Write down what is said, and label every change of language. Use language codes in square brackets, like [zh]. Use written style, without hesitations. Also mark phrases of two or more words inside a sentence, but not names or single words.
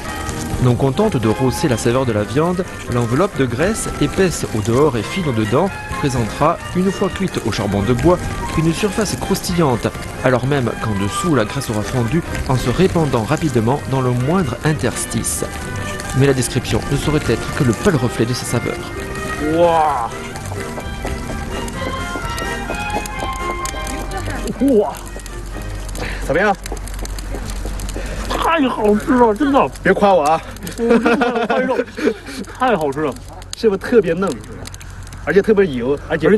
[fr] Non contente de rosser la saveur de la viande, l'enveloppe de graisse, épaisse au dehors et fine au dedans, présentera, une fois cuite au charbon de bois, une surface croustillante, alors même qu'en dessous la graisse aura fondu en se répandant rapidement dans le moindre interstice. Mais la description ne saurait être que le pâle reflet de sa saveur. [zh] Wow. 哇，怎么样？太好吃了，真的！别夸我啊！太肉，太好吃了，是不是特别嫩？而且特别油，而且